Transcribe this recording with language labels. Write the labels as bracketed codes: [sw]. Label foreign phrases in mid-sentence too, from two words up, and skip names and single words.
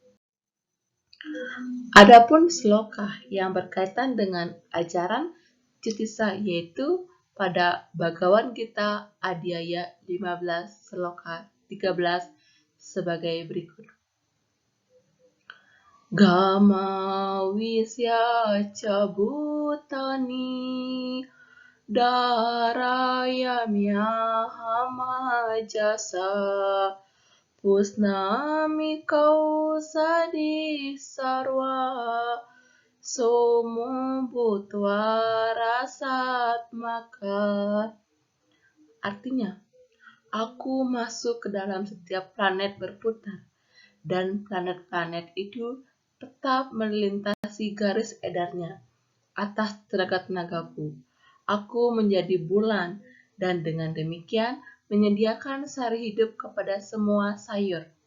[id] Adapun sloka yang berkaitan dengan ajaran Jyotisa yaitu pada Bhagavad Gita Adhyaya 15 sloka 13 sebagai berikut. [sa] Gama wisya ca bhutani darayamya jasa pusnami kausadi sarva somo bhutva rasatmaka. [id] Artinya, aku masuk ke dalam setiap planet berputar, dan planet-planet itu tetap melintasi garis edarnya atas tenaga-tenagaku. Aku menjadi bulan, dan dengan demikian menyediakan sari hidup kepada semua sayur.